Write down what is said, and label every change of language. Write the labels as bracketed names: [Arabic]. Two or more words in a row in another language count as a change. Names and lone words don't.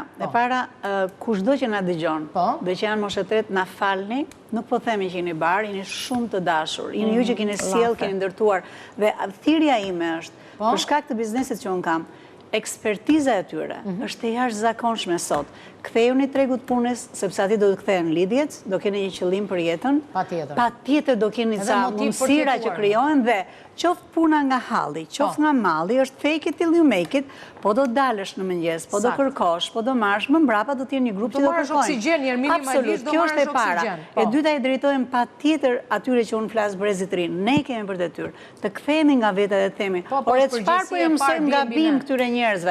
[Albanian] E para, kushdo që na dëgjon, dhe që janë moshetret, na falni, nuk po themi që jeni barë, jeni shumë të dashur, jeni ju që keni sjell, keni ndërtuar, dhe thirrja ime është, për shkak të biznesit që unë kam, ekspertiza e tyre është e jashtëzakonshme sot. Kthejuni tregut punës, sepse aty do të kthehen lidhjet, do keni një qëllim për jetën, patjetër do keni ca mundësira që krijohen dhe qoftë puna nga halli, qoftë nga malli, është [English] fake it till you make it, [Albanian] po do dalësh në mëngjes, po do kërkosh, po do marrësh, më mbrapa do të jenë një grup që do kërkojnë. Absolut, kjo është e para. E dyta i drejtohem patjetër atyre që unë flas brezit rinë. Ne kemi për detyrë të kthehemi nga veta dhe të themi, "Ore çfarë po ju mësojmë gabim këtyre njerëzve?